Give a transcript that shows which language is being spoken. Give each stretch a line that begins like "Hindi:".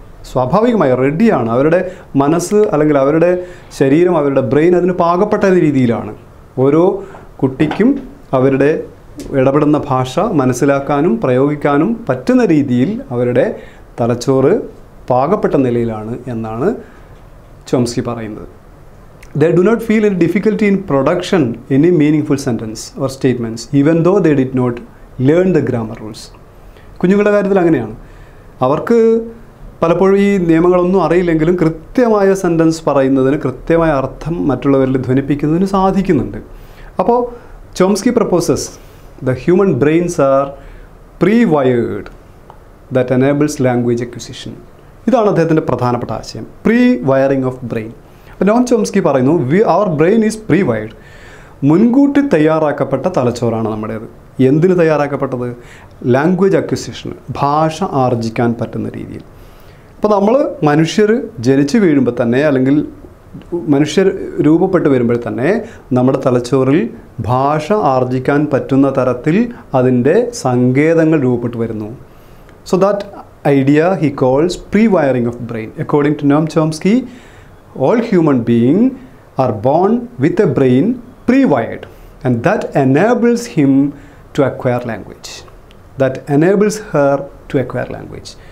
Malayalam: സ്വാഭാവികമായി റെഡിയാണ്. അവരുടെ മനസ്സ് അല്ലെങ്കിൽ അവരുടെ ശരീരം, അവരുടെ ബ്രെയിൻ അതിന് പാകപ്പെട്ട രീതിയിലാണ്. ഓരോ കുട്ടിക്കും അവരുടെ ഇടപെടുന്ന ഭാഷ മനസ്സിലാക്കാനും പ്രയോഗിക്കാനും പറ്റുന്ന രീതിയിൽ അവരുടെ തലച്ചോറ് പാകപ്പെട്ട നിലയിലാണ് എന്നാണ് ചോംസ്കി പറയുന്നത്.
English: They do not feel any difficulty in production any meaningful sentence or statements even though they did not learn the grammar rules.
Malayalam: കുഞ്ഞുങ്ങളുടെ കാര്യത്തിൽ അങ്ങനെയാണ്. അവർക്ക് പലപ്പോഴും ഈ നിയമങ്ങളൊന്നും അറിയില്ലെങ്കിലും കൃത്യമായ സെൻറ്റൻസ് പറയുന്നതിന്, കൃത്യമായ അർത്ഥം മറ്റുള്ളവരിൽ ധ്വനിപ്പിക്കുന്നതിന് സാധിക്കുന്നുണ്ട്.
English: അപ്പോൾ Chomsky proposes the human brains are pre-wired that enables language acquisition.
Malayalam: ഇതാണ് അദ്ദേഹത്തിൻ്റെ പ്രധാനപ്പെട്ട ആശയം, പ്രീ വയറിംഗ് ഓഫ് ബ്രെയിൻ. അപ്പോൾ നോം ചോംസ്കി പറയുന്നു, അവർ
English: Brain is pre wired.
Malayalam: മുൻകൂട്ടി തയ്യാറാക്കപ്പെട്ട തലച്ചോറാണ് നമ്മുടേത്. എന്തിന് തയ്യാറാക്കപ്പെട്ടത്? ലാംഗ്വേജ് അക്വിസിഷൻ, ഭാഷ ആർജിക്കാൻ പറ്റുന്ന രീതിയിൽ. അപ്പോൾ നമ്മൾ മനുഷ്യർ ജനിച്ചു വീഴുമ്പോൾ തന്നെ, അല്ലെങ്കിൽ മനുഷ്യർ രൂപപ്പെട്ട് വരുമ്പോൾ തന്നെ നമ്മുടെ തലച്ചോറിൽ ഭാഷ ആർജിക്കാൻ പറ്റുന്ന തരത്തിൽ അതിൻ്റെ സങ്കേതങ്ങൾ രൂപപ്പെട്ട് വരുന്നു.
English: So that idea he calls pre-wiring of brain. According to Noam Chomsky, all human beings are born with a brain pre-wired, and that enables him to acquire language. That enables her to acquire language.